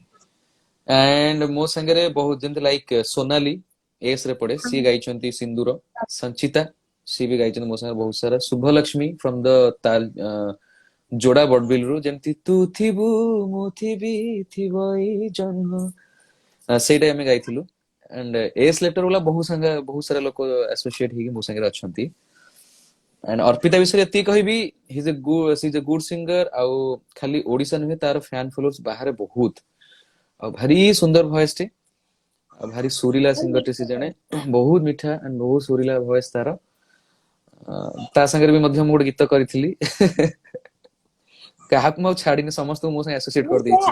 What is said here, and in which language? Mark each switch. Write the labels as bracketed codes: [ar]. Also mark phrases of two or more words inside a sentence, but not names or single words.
[or] एंड ମୋ ସାଙ୍ଗରେ ବହୁତ ଯେମିତି ଲାଇକ୍ ସୋନାଲି ଏସ୍ ରେ ପଡେ ସିଏ ଗାଇଛନ୍ତି ସିନ୍ଦୁର ସଞ୍ଚିତା ସିଏ ବି ଗାଇଛନ୍ତି ମୋ ସାଙ୍ଗରେ ବହୁତ ସାରା ଶୁଭଲକ୍ଷ୍ମୀ [en] from the [or] ଯୋଡା ବଡବିଲରୁ ଯେମିତି ତୁ ଥିବୁ ମୁଁ ଥିବି ଥିବ ଏଇ ଜନ୍ମ ସେଇଟା ଆମେ ଗାଇଥିଲୁ [en] and S letter [or] वाला ବହୁତ ସାରା ଲୋକ ଆସୋସିଏଟ ହେଇକି ମୋ ସାଙ୍ଗରେ ଅଛନ୍ତି एंड अर्पिता विषୟରେ ଏତିକି କହିବି [en] he is a good singer [or] ଆଉ ଖାଲି ଓଡିଶା ନୁହେଁ ତାର ଫ୍ୟାନ ଫଲୋର୍ସ ବାହାରେ ବହୁତ ଆଉ ଭାରି ସୁନ୍ଦର ଭଏସ ଟେ ଆଉ ଭାରି ସୁରିଲା ସିଙ୍ଗର ଟେ ସେ ଜଣେ ବହୁତ ମିଠା and ବହୁତ ସୁରିଲା ଭଏସ ତାର ତା ସାଙ୍ଗରେ ବି ମଧ୍ୟ ମୁଁ ଗୋଟେ ଗୀତ କରିଥିଲି କାହାକୁ ମୁଁ ଆଉ ଛାଡିନି ସମସ୍ତଙ୍କୁ ମୋ ସାଙ୍ଗେ ଆସୋସିଏଟ କରିଦେଇଛି